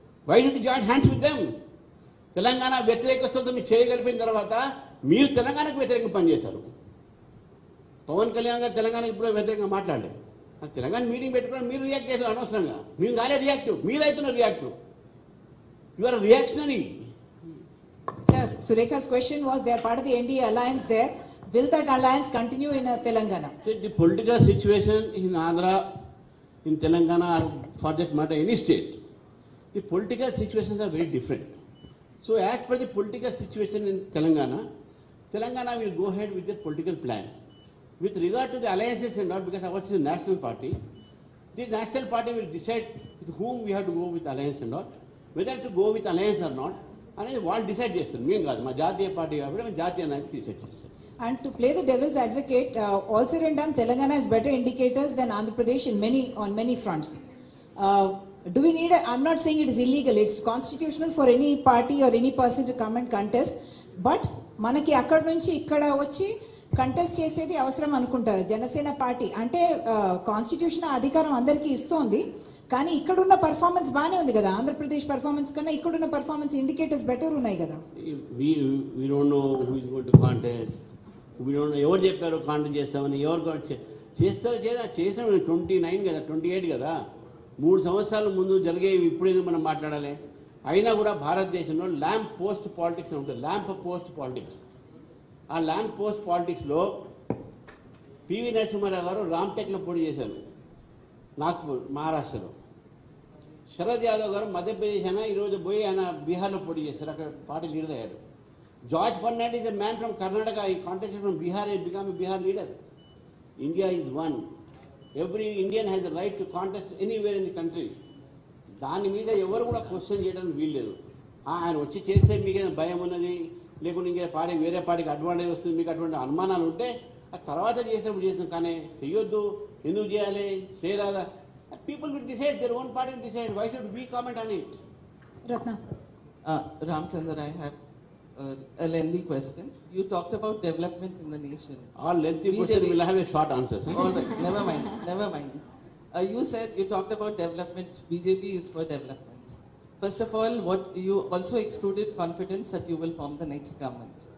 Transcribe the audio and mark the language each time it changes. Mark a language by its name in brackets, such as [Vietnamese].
[English] Why did you join hands with them? [Telugu] Telangana వ్యతిరేకస్తులతో మీరు చేయగలిపిన తర్వాత మీరు తెలంగాణకు వ్యతిరేకంగా పనిచేశారు. పవన్ కళ్యాణ్ గారు తెలంగాణకు ఇప్పుడు వ్యతిరేకంగా మాట్లాడలేదు. తెలంగాణ మీటింగ్ పెట్టుకుని మీరు రియాక్ట్ చేస్తారు అనవసరంగా. మేము కాలే reactive, మీరైతున్నారు reactive. [English] You are reactionary. Sir, Surekha's question was they are part of the NDA alliance there. Will that alliance continue in Telangana? The political situation in Andhra, in Telangana, or for that matter any state, the political situations are very different. So as per the political situation in Telangana will go ahead with their political plan. With regard to the alliances and all, because ours is a national party, the national party will decide with whom we have to go with alliance and all. Whether to go with alliance or not, [Telugu] అనేది వాళ్ళు decide చేస్తారు, మేము కాదు. మా జాతీయ party కాబట్టి మేము జాతీయ నాయకులు డిసైడ్ చేస్తారు. [English] And to play the devil's advocate, all said and done, Telangana has better indicators than Andhra Pradesh on many fronts. Do we need I'm not saying it is illegal, it's constitutional for any party or any person to come and contest, but [Telugu] మనకి అక్కడ నుంచి ఇక్కడ వచ్చి contest చేసేది అవసరం అనుకుంటారు Janasena party. అంటే constitution అధికారం అందరికీ ఇస్తోంది, కానీ ఇక్కడున్న పర్ఫార్మెన్స్ బాగానే ఉంది కదా. ఆంధ్రప్రదేశ్ పర్ఫార్మెన్స్ కన్నా ఇక్కడున్న పర్ఫార్మెన్స్ ఇండికేటర్స్ బెటర్ ఉన్నాయి కదా. [English] We don't know who is going to contest. We don't know [Telugu] ఎవరు చెప్పారు కాంటెస్ట్ చేస్తామని. ఎవరు చేస్తారు చేసిన 29 కదా, 28 కదా, 3 సంవత్సరాల ముందు జరిగేవి ఇప్పుడేదో మనం మాట్లాడాలి. అయినా కూడా భారతదేశంలో ల్యాంప్ పోస్ట్ పాలిటిక్స్ అని ఉంటుంది. Lamp post politics. ఆ ల్యాంప్ పోస్ట్ పాలిటిక్స్లో పివి నరసింహారావు గారు రామ్టెక్లో పోటీ చేశారు, నాగ్పూర్ మహారాష్ట్రలో. శరద్ యాదవ్ గారు మధ్యప్రదేశ్ అయినా ఈరోజు పోయి ఆయన బీహార్లో పోటీ చేశారు, అక్కడ పార్టీ లీడర్ అయ్యారు. [English] George Fernandez is a man from Karnataka. He contested from Bihar and became a Bihar leader. India is one. Every Indian has a right to contest anywhere in the country. [Telugu] దాని మీద ఎవరు కూడా question చేయడానికి వీల్లేదు. ఆయన వచ్చి చేస్తే మీకు ఏదైనా భయం ఉన్నది, లేకుంటే ఇంకే పార్టీ వేరే పార్టీకి అడ్వాంటేజ్ వస్తుంది, మీకు అటువంటి అనుమానాలు ఉంటే ఆ తర్వాత చేసినప్పుడు చేస్తాం. కానీ చెయ్యొద్దు, ఎందుకు చేయాలి, చేయరాదా, [English] People will decide, their own party will decide. Why should we comment on it? Ratna. Ramchandra, I have a lengthy question. You talked about development in the nation. All lengthy question will have a short answer. All right, never mind. You said you talked about development. BJP is for development. First of all, what you also excluded confidence that you will form the next government.